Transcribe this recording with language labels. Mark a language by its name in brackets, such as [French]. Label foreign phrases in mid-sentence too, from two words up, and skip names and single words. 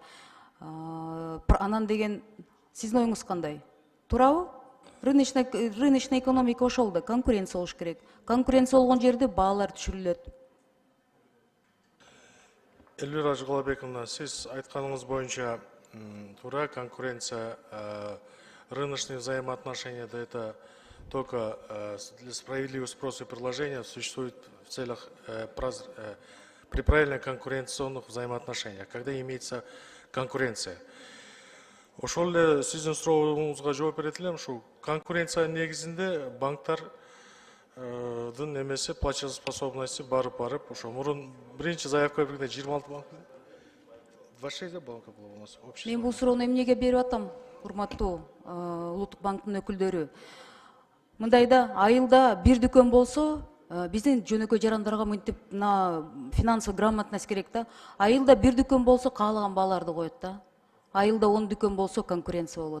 [Kyrgyz] Анан деген сиздин оюңуз кандай? Туурабы? [Russian] Рыночный экономика [Kyrgyz] ошол да, конкуренция болуш керек. Конкуренция болгон жерде баалар түшүрүлөт. Элвира Ажыгалабековна, сиз айтканыңыз боюнча туура, конкуренция, [Russian] рыночные взаимоотношения, да, это только справедливый спрос и предложение существует в целях при правильных конкуренционных взаимоотношениях, когда имеется конкуренция. [Kyrgyz] Ошол эле сиздин сурооңузга жооп берет элем, ушул конкуренция негизинде банктардын эмеси платежеспособности барып, ошо мурун биринчи заявка бергенде 26 банк, [Russian] 26 банка было у нас общество. [Kyrgyz] Мен бул суроону эмнеге берип атам, урматтуу Улуттук банктын өкүлдөрү? Мындайда айылда бир дүкөн болсо, биздин жөнөкөй жарандарга мынтип [Russian] финансовый грамотность [Kyrgyz] керек да. Айылда бир дүкөн болсо каалаган бааларды коет да. Айылда 10 дүкөн болсо конкуренция болот.